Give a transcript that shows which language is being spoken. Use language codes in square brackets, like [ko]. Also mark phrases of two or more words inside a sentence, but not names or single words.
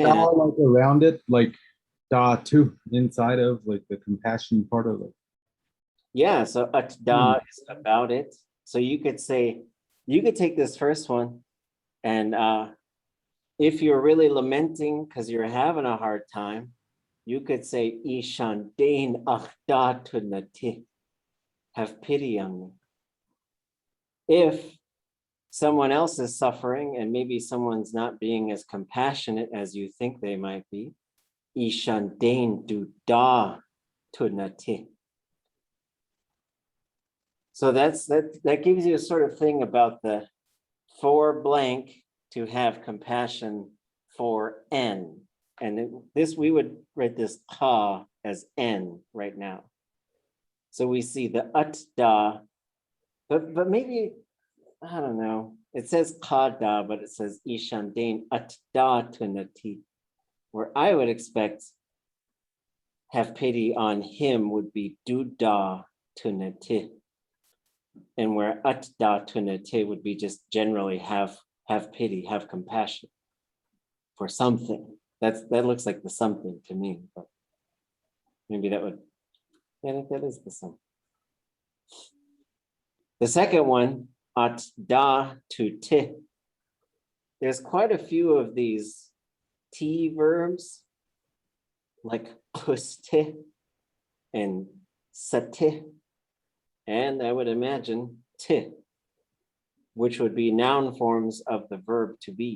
[en] Like around it, like [hit] da tu, [en] inside of like the compassion part of it. Yeah, so [hit] at da [en] is about it. So you could say, you could take this first one, and if you're really lamenting because you're having a hard time, you could say [hit] Ishan dain akhda tunati, [en] have pity on me. If someone else is suffering and maybe someone's not being as compassionate as you think they might be, [hit] Ishan dain du da tunati. [en] So that gives you a sort of thing about the for blank to have compassion for n. And this, we would write this ka as n right now. So we see the [hit] at da, [en] but maybe, I don't know. It says [hit] ka da, [en] but it says [hit] Ishan dain at da tunati, [en] where I would expect have pity on him would be [hit] du da tunati. [en] And where [hit] at da tunate [en] would be just generally have pity, have compassion for something. That looks like the something to me, but maybe that would, yeah, I think that is the something. The second one, [hit] at da tu te. [en] There's quite a few of these T verbs, like kuste and sate. And I would imagine ti, which would be noun forms of the verb to be.